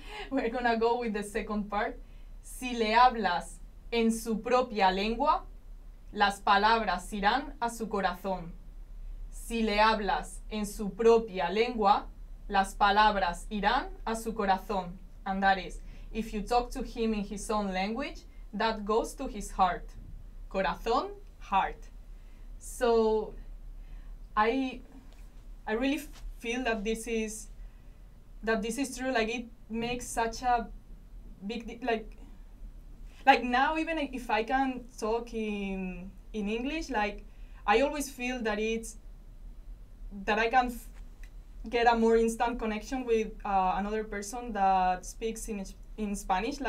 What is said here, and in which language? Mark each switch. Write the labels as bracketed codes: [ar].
[en] We're gonna go with the second part. [es] Si le hablas en su propia lengua, las palabras irán a su corazón. Si le hablas en su propia lengua, las palabras irán a su corazón. [en] And that is, if you talk to him in his own language, that goes to his heart. Corazón, heart. So, I really feel that this is true. Like, it makes such a big like now, even if I can talk in English, like I always feel that I can get a more instant connection with another person that speaks in Spanish.